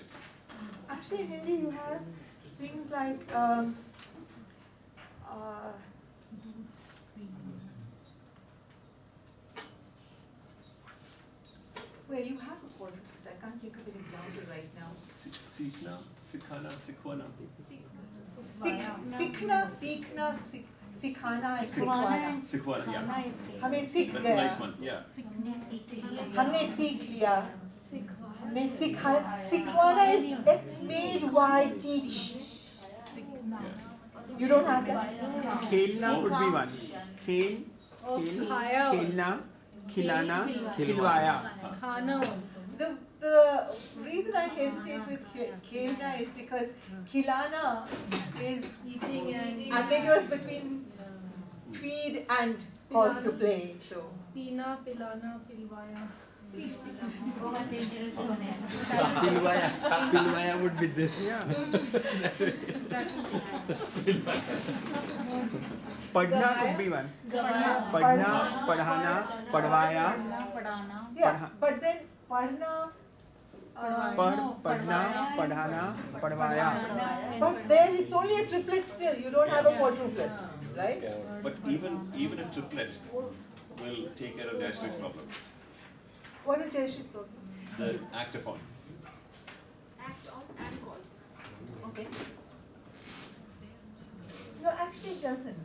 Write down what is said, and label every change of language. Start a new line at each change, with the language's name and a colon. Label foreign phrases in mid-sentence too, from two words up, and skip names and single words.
English: Actually, in Hindi, you have things like where you have a quadruplet. I can't think of an example right now.
Hindi: सीखना, सिखाना, सिखवाना. सीखना, सिखाना, and सिखवाना. Sikhwana,
English: yeah.
Hindi: हमें सीख
English: That's a
Hindi: गया.
English: nice one, yeah.
Hindi: हमने सीख लिया,
English: Sikhwana is X made Y teach. You don't have that? Khelna could be one.
Hindi: खेल, खेलना, खिलाना, खिलवाया.
English: Khana also. The reason I hesitate with khelna is because khilana is Eating and ambiguous between feed and cause to play. So
Hindi: पीना, पिलाना, पिलवाया. बहुत
English: dangerous one
Hindi: है
English: Pilwaya would be this. Padna could be one.
Hindi: पढ़ना, पढ़ाना, पढ़वाया.
English: yeah, but then padna.
Hindi: पढ़ना, पढ़ाना, पढ़वाया.
English: But then it's only a triplet still. You don't have a quadruplet, right? But even a triplet will take care of Jayashree's problem. What is Jayashree's problem? The act upon. Act on and cause. Okay. No, actually it doesn't.